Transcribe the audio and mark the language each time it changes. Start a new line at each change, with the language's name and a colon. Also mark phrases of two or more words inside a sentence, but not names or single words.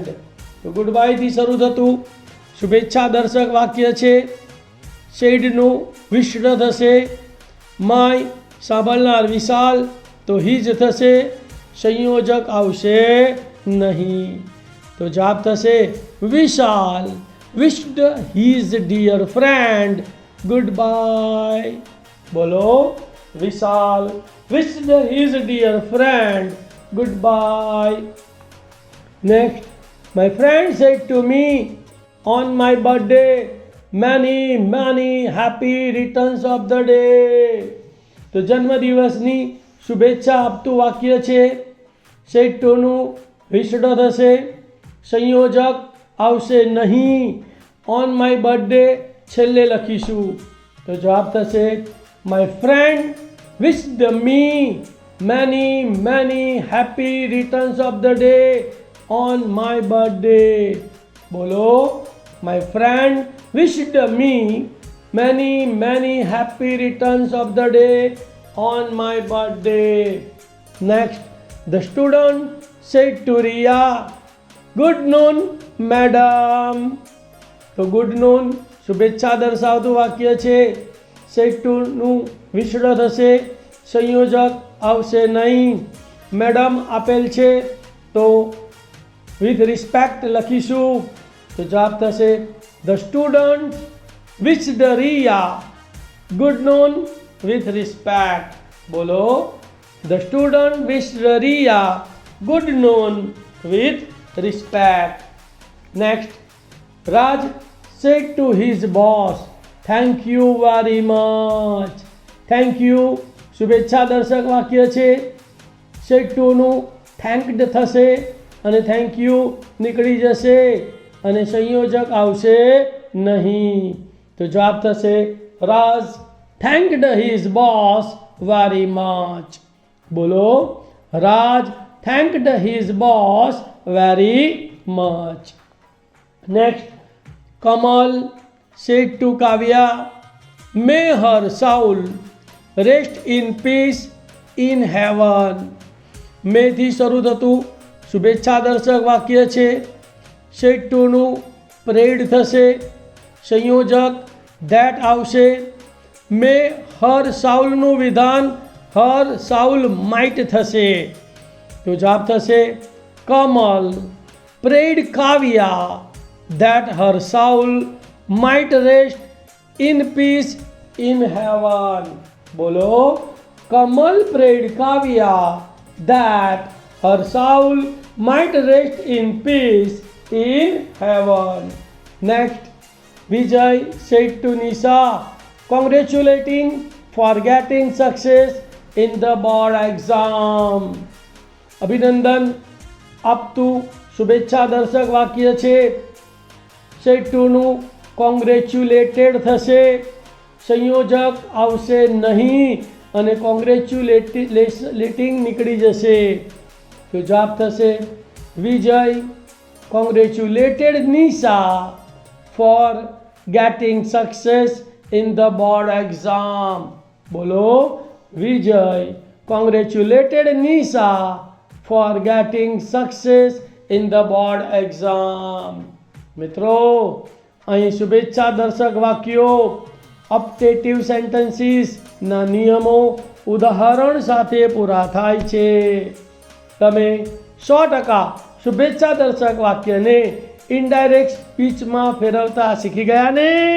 Gujarati: તો ગુડ બાયથી શરૂ થતું શુભેચ્છા દર્શક વાક્ય છે. શેડનું વિષ્ણ થશે, માય સાંભળનાર વિશાલ તો હિજ થશે, સંયોજક આવશે નહીં. તો જવાબ થશે વિશાલ
English: wished his dear friend goodbye.
Gujarati: બોલો, વિશાલ
English: wished his dear friend goodbye. Next, my friend said to me on my birthday many happy returns of the day.
Gujarati: તો જન્મદિવસની શુભેચ્છા આપતું વાક્ય છે. સેડ ટુનું વિષ્ડ થશે, સંયોજક આવશે નહીં.
English: on my birthday
Gujarati: છેલ્લે લખીશું. તો જવાબ થશે
English: My friend wished me many happy returns of the day on my birthday. બોલો, my friend wished me many happy returns of the day on my birthday. Next, the student said to Riya, good noon madam.
Gujarati: તો
English: good noon
Gujarati: શુભેચ્છા દર્શાવતું વાક્ય છે. સેડ ટુનું વિષ્ડ થશે, સંયોજક આવશે નહીં. મેડમ આપેલ છે તો
English: with respect
Gujarati: લખીશું. તો જવાબ થશે
English: the student wished Riya good noon with respect. બોલો, the student wished Riya good noon with respect. Next, Raj said to his boss, thank you very much. Thank you
Gujarati: શુભેચ્છા દર્શક વાક્ય છે. સેડ ટુનું થેન્કડ થશે અને
English: thank you
Gujarati: નીકળી જશે અને સંયોજક આવશે નહીં. તો જવાબ થશે
English: રાજ thanked his boss very much. બોલો, Raj thanked his boss very much. Next, Kamal said to Kavya, may her soul rest in peace in heaven.
Gujarati: may થી શરૂ થતું શુભેચ્છા દર્શક વાક્ય છે. સેડ ટુનું પ્રેડ થશે, સંયોજક ધેટ આવશે.
English: may her
Gujarati: સાઉલનું વિધાન
English: her soul might
Gujarati: થશે. તો જવાબ થશે
English: Kamal prayed Kavya that her soul might rest in peace in heaven. બોલો, કમલ prayed Kavya that her soul might rest in peace in heaven. Next, Vijay said to Nisha, congratulating for getting success in the board exam.
Gujarati: અભિનંદન આપતું શુભેચ્છા દર્શક વાક્ય છે. સેડ ટુનું કોંગ્રેચ્યુલેટેડ થશે, સંયોજક આવશે નહીં અને કોંગ્રેચ્યુલેટિંગ નીકળી જશે. તો જવાબ થશે
English: Vijay congratulated Nisha for getting success in the board exam. બોલો, Vijay congratulated Nisha for getting success in the board exam.
Gujarati: મિત્રો, અહીં શુભેચ્છા દર્શક વાક્યો અપટેટિવ સેન્ટેન્સીસના નિયમો ઉદાહરણ સાથે પૂરા થાય છે. તમે 100% શુભેચ્છા દર્શક વાક્યને ઇનડાયરેક્ટ સ્પીચમાં ફેરવતા શીખી ગયા ને?